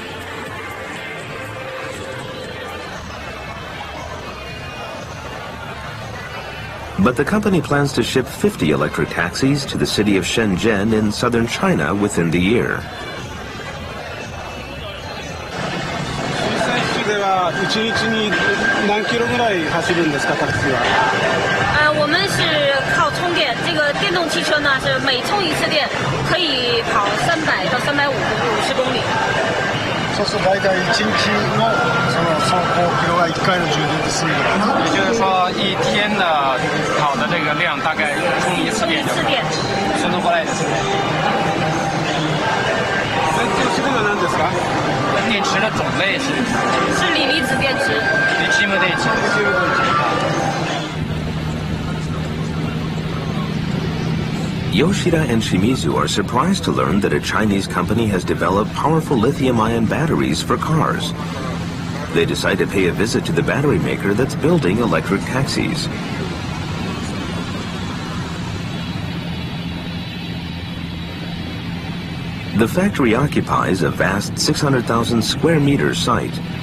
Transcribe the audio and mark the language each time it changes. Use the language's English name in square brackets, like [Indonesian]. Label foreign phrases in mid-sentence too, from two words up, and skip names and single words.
[English] But the company plans to ship 50 electric taxis to the city of Shenzhen in southern China within the year. [Japanese] 1 日に何キロぐらい走るんですか、タクシーは？ [Chinese] 我们是靠充电，这个电动汽车呢是每充一次电可以跑300到350公里。 [Japanese] そうすると大体1日のその走行キロが1回の充電で済む。 [Chinese] 也就是说，一天的跑的这个量大概充一次电就够。顺路过来的是。 [Japanese] 这个何ですか？ [Chinese] 电池的种类是锂离子电池。 [Japanese] リチウム電池。 [English] Yoshida and Shimizu are surprised to learn that a Chinese company has developed powerful lithium-ion batteries for cars. They decide to pay a visit to the battery maker that's building electric taxis. The factory occupies a vast 600,000 square meter site.